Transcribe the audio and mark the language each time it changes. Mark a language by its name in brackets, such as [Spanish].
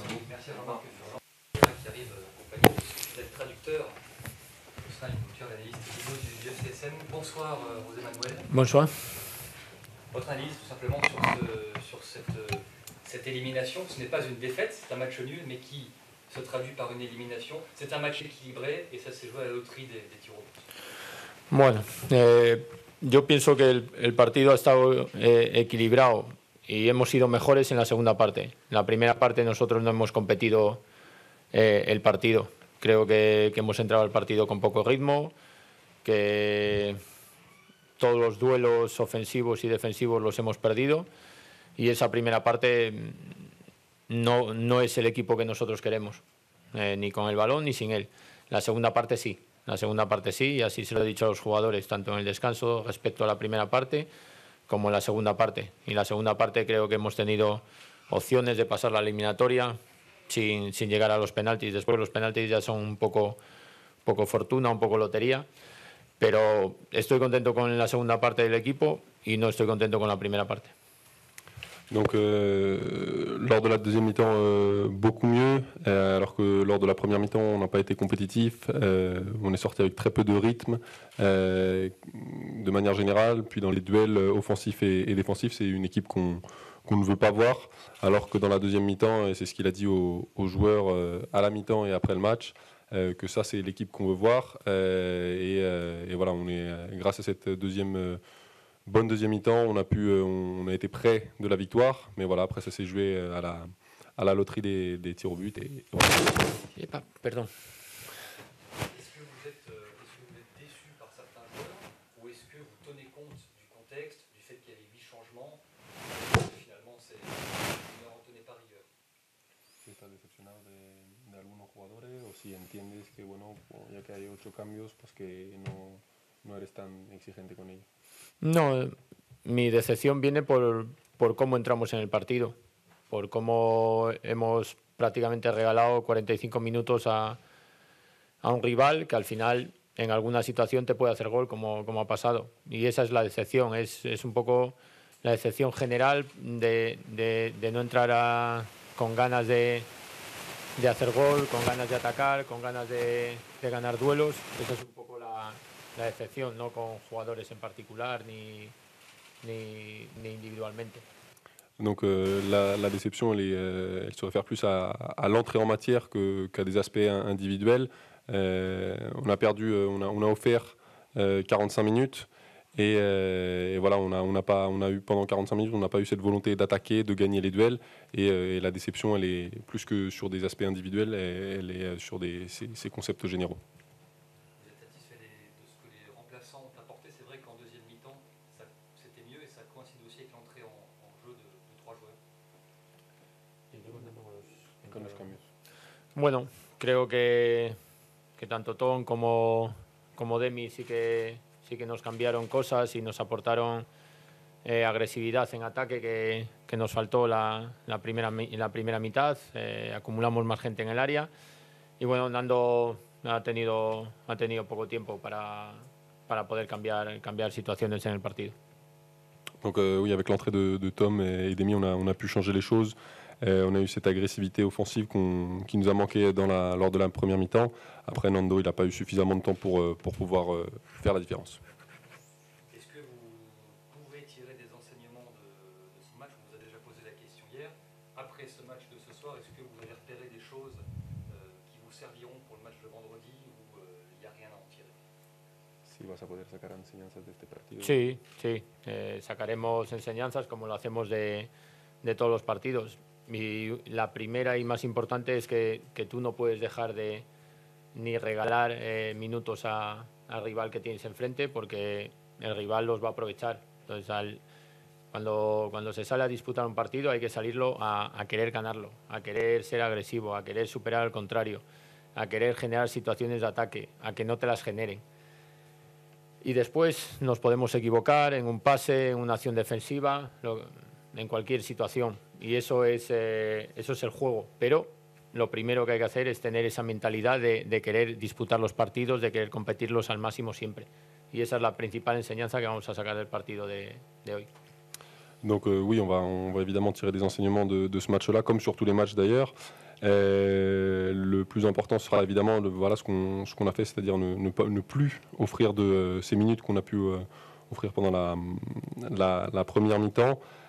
[French] Merci à Jean-Marc Furlan qui arrive accompagné de traducteur au sein d'une culture d'analyste vidéo du FCSM. Bonsoir José Manuel. Bonsoir. Votre analyse tout simplement sur cette élimination. Ce n'est pas une défaite, c'est un match nul, mais qui se traduit par une élimination. C'est un match équilibré et ça s'est joué à la loterie des tirs au but. [Spanish] Bueno, yo pienso que el partido ha estado equilibrado y hemos sido mejores en la segunda parte. En la primera parte nosotros no hemos competido el partido. Creo que hemos entrado al partido con poco ritmo, que todos los duelos ofensivos y defensivos los hemos perdido y esa primera parte no es el equipo que nosotros queremos, ni con el balón ni sin él. La segunda parte sí. La segunda parte sí, y así se lo he dicho a los jugadores, tanto en el descanso respecto a la primera parte como en la segunda parte. Y en la segunda parte creo que hemos tenido opciones de pasar la eliminatoria sin llegar a los penaltis. Después los penaltis ya son un poco fortuna, un poco lotería, pero estoy contento con la segunda parte del equipo y no estoy contento con la primera parte. [French] Donc lors de la deuxième mi-temps, beaucoup mieux, alors que lors de la première mi-temps, on n'a pas été compétitif, on est sorti avec très peu de rythme de manière générale, puis dans les duels offensifs et défensifs, c'est une équipe qu'on ne veut pas voir, alors que dans la deuxième mi-temps, et c'est ce qu'il a dit aux joueurs à la mi-temps et après le match, que ça c'est l'équipe qu'on veut voir, et voilà, on est grâce à cette bonne deuxième mi-temps, on a été près de la victoire, mais voilà, après ça s'est joué à la loterie des tirs au but. Et voilà. [Spanish] Perdón. [French] Est-ce que vous êtes déçu par certains joueurs ou est-ce que vous tenez compte du contexte, du fait qu'il y avait 8 changements et que finalement vous ne retenez pas rigueur? [Spanish] ¿Está decepcionado de algunos jugadores o si entiendes que, bueno, ya que hay 8 cambios, pues que no eres tan exigente con ello. No, mi decepción viene por cómo entramos en el partido, por cómo hemos prácticamente regalado 45 minutos a un rival que al final en alguna situación te puede hacer gol, como ha pasado. Y esa es la decepción, es un poco la decepción general de no entrar con ganas de hacer gol, con ganas de atacar, con ganas de ganar duelos. Esa es un poco la decepción, no con jugadores en particular ni individualmente. [French] Donc la déception, elle se réfère plus à l'entrée en matière qu'à des aspects individuels. On a perdu, on a offert 45 minutes et voilà, on a eu pendant 45 minutes, on n'a pas eu cette volonté d'attaquer, de gagner les duels et la déception, elle est plus que sur des aspects individuels, elle est sur ces concepts généraux. Vous êtes satisfait de ce que les remplaçants ont apporté? C'est vrai qu'en deuxième mi-temps, c'était mieux et ça coïncide aussi avec l'entrée en jeu de 3 joueurs. [Spanish] Con los cambios. Bueno, creo que tanto Tom como Demi sí que nos cambiaron cosas y nos aportaron agresividad en ataque que nos faltó la primera mitad. Acumulamos más gente en el área y bueno, Nando ha tenido poco tiempo para poder cambiar situaciones en el partido. [French] Donc oui, avec l'entrée de Tom et Demi, on a pu changer les choses. On a eu cette agressivité offensive qui nous a manqué lors de la première mi-temps. Après, Nando, il n'a pas eu suffisamment de temps pour pouvoir faire la différence. Est-ce que vous pouvez tirer des enseignements de ce match? On vous a déjà posé la question hier. Après ce match de ce soir, est-ce que vous avez repéré des choses qui vous serviront pour le match de vendredi ou il n'y a rien à en tirer? [Spanish] Si vas a poder sacar enseñanzas de este partido. Sí, sacaremos enseñanzas como lo hacemos de todos los partidos. Y la primera y más importante es que tú no puedes dejar de ni regalar minutos al rival que tienes enfrente porque el rival los va a aprovechar. Entonces, cuando se sale a disputar un partido hay que salirlo a querer ganarlo, a querer ser agresivo, a querer superar al contrario, a querer generar situaciones de ataque, a que no te las generen. Y después nos podemos equivocar en un pase, en una acción defensiva, en cualquier situación. Y eso es el juego. Pero lo primero que hay que hacer es tener esa mentalidad de querer disputar los partidos, de querer competirlos al máximo siempre. Y esa es la principal enseñanza que vamos a sacar del partido de hoy. [French] Donc oui, on va évidemment tirer des enseignements de ce match-là, comme sur tous les matchs d'ailleurs. Le plus important sera évidemment voilà, ce qu'on a fait, c'est-à-dire ne plus offrir de ces minutes qu'on a pu offrir pendant la première mi-temps.